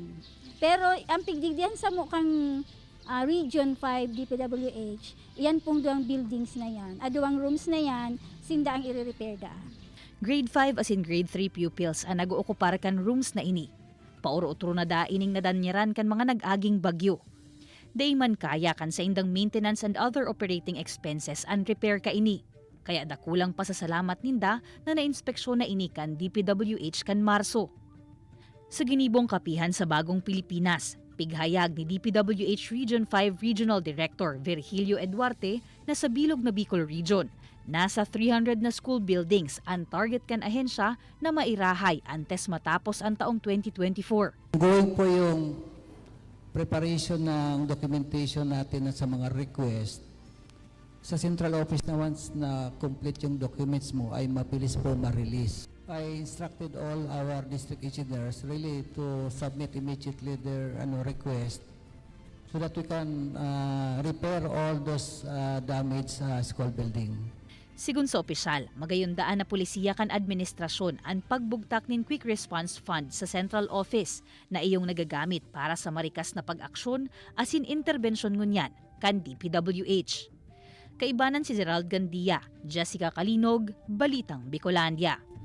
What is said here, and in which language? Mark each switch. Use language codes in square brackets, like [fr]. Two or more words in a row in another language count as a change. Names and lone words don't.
[bik] Pero ang pigdigdihan sa mukhang Region 5 DPWH, iyan pong duwang buildings na yan, duwang rooms na yan, sinda ang i-repair da. Grade 5 as in [en] grade 3 pupils [bik] ang nag-ookupar kan rooms na ini. Pauro-utro na da ining nadanyaran kan mga nag-aging bagyo. Day man kaya kan sa indang [en] maintenance and other operating expenses and repair [bik] ka ini. Kaya dakulang pasasalamat ninda na na-inspeksyon na ini kan DPWH kan Marso. Sa ginibong kapihan sa Bagong Pilipinas, pighayag ni DPWH Region 5 Regional Director Virgilio Eduarte na sa bilog na Bicol Region, nasa 300 na school buildings ang target kan ahensya na mairahay antes matapos ang taong 2024. [tl] Going po yung preparation ng documentation natin sa mga request. Sa central office na once na complete yung documents mo ay mabilis po ma-release. [en] I instructed all our district engineers really to submit immediately their request so that we can repair all those damaged school building. [bik] Sigun sa opisyal, magayundaan na polisiya kan administrasyon ang pagbugtak nin Quick Response Fund sa Central Office na iyong nagagamit para sa marikas na pag-aksyon asin intervensyon ngunyan kan DPWH. Kaibanan si Gerald Gandia, Jessica Kalinog, Balitang Bicolandia.